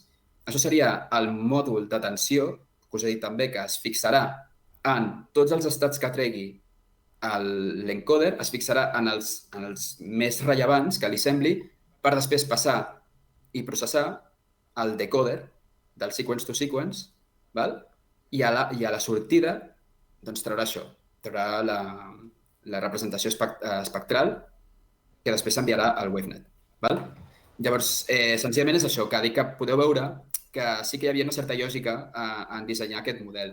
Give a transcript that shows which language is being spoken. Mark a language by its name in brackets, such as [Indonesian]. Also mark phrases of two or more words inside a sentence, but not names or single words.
[Catalan] Això seria el mòdul d'atenció, que us he dit també que es fixarà en tots els estats que tregui l'encoder, es fixarà en els més rellevants que li sembli, per després passar i processar el decoder del [English] sequence to sequence, [Catalan] i a la sortida traurà això, traurà la representació espectral que després s'enviarà al WaveNet. Llavors, senzillament és això, que dic que podeu veure que sí que hi havia una certa lògica en dissenyar aquest model.